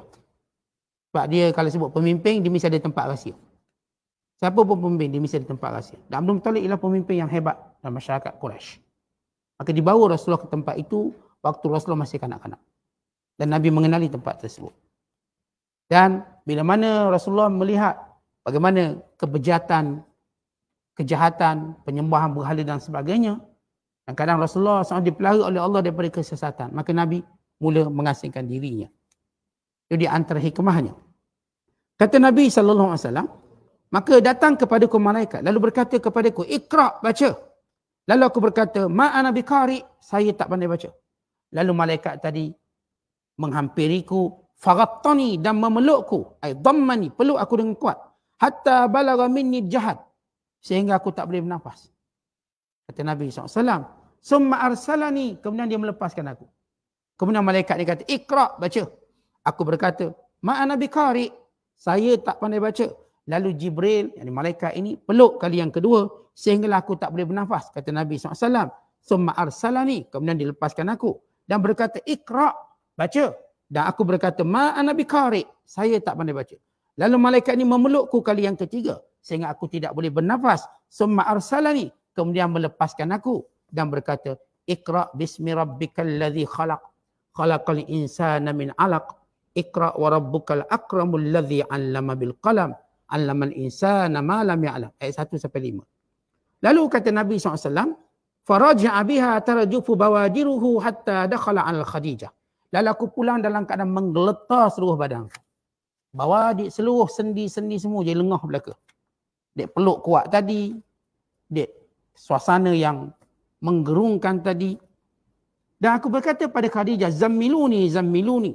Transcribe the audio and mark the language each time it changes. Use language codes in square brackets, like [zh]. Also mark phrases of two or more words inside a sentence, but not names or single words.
[ms] Sebab dia kalau sebut pemimpin, dia mesti ada tempat rahsia. Siapa pun pemimpin, dia mesti ada tempat rahsia. Dan Abdul Muttalib ialah pemimpin yang hebat dalam masyarakat Quraisy. Maka dibawa Rasulullah ke tempat itu waktu Rasulullah masih kanak-kanak. Dan Nabi mengenali tempat tersebut. Dan bila mana Rasulullah melihat bagaimana kebejatan, kejahatan, penyembahan berhala dan sebagainya, dan kadang Rasulullah SAW dipelihara oleh Allah daripada kesesatan, maka Nabi mula mengasingkan dirinya. Itu di antara hikmahnya. Kata Nabi SAW, maka datang kepadaku malaikat, lalu berkata kepadaku, Iqra', baca. Lalu aku berkata, [ar] ما أنا بقارئ', [ms] saya tak pandai baca. Lalu malaikat tadi menghampiriku, faghattani, dan memelukku, dhammani, peluk aku dengan kuat, [ar] حتى بلغ مني الجهد, [ms] sehingga aku tak boleh bernafas. Kata Nabi SAW, [ar] ثم أرسلني, [ms] kemudian dia melepaskan aku. Kemudian malaikat dia kata, Iqra', baca. Aku berkata, [ar] ما أنا بقارئ', [ms] saya tak pandai baca. Lalu Jibril, yang malaikat ini, peluk kali yang kedua, sehinggalah aku tak boleh bernafas. Kata Nabi SAW, [ar] ثم أرسلني, [ms] kemudian dilepaskan aku. Dan berkata, Iqra', baca. Dan aku berkata, [ar] ما أنا بقارئ', [ms] saya tak pandai baca. Lalu malaikat ini memelukku kali yang ketiga, sehingga aku tidak boleh bernafas. [ar] ثم أرسلني, [ms] kemudian melepaskan aku. Dan berkata, [ar] اقرأ باسم ربك الذي خلق خلق الإنسان من علق اقرأ وربك الأكرم الذي علم بالقلم علم الإنسان ما لم يعلم. [ms] Ayat 1 sampai 5. Lalu kata Nabi SAW, [ar] فرجع بها ترجف بوادره حتى دخل على خديجة. [ms] Lalu aku pulang dalam keadaan menggeletar seluruh badan. Bawadir, seluruh sendi-sendi semua jadi lengah belaka. Dek peluk kuat tadi, dek suasana yang menggerungkan tadi. Dan aku berkata pada Khadijah, [ar] زملوني زملوني.